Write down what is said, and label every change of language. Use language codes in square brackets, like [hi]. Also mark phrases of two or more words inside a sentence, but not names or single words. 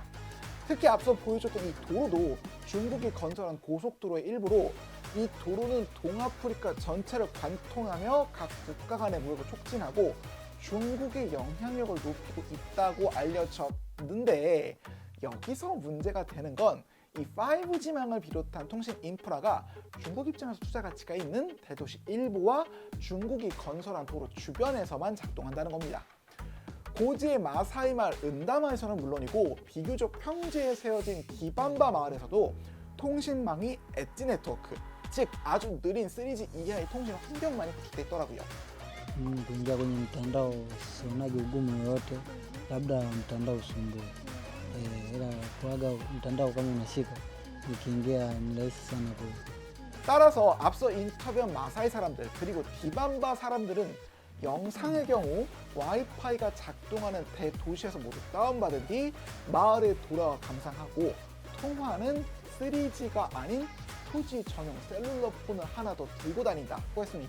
[ko] 특히 앞서 보여줬던 이 도로도 중국이 건설한 고속도로의 일부로 이 도로는 동아프리카 전체를 관통하며 각 국가 간의 무역을 촉진하고 중국의 영향력을 높이고 있다고 알려졌는데 여기서 문제가 되는 건 이 5G망을 비롯한 통신 인프라가 중국 입장에서 투자 가치가 있는 대도시 일부와 중국이 건설한 도로 주변에서만 작동한다는 겁니다. 고지의 마사이 마을 은다마에서는 물론이고 비교적 평지에 세워진 기반바 마을에서도 통신망이 엣지 네트워크, 즉 아주 느린 3G 이하의 통신 환경만이 구축돼 있더라고요. [sw] Kuingia kwenye mtandao sionagi ugumu yoyote, labda mtandao usumbue, ila kuaga mtandao kama unashika nikiingia ni rahisi sana ku. [ko] 따라서 앞서 인터뷰한 마사이 사람들 그리고 디반바 사람들은 영상의 경우 와이파이가 작동하는 대도시에서 모두 다운받은 뒤 마을에 돌아와 감상하고 통화는 3G가 아닌 2G 전용 셀룰러 폰을 하나 더 들고 다닌다고 했습니다.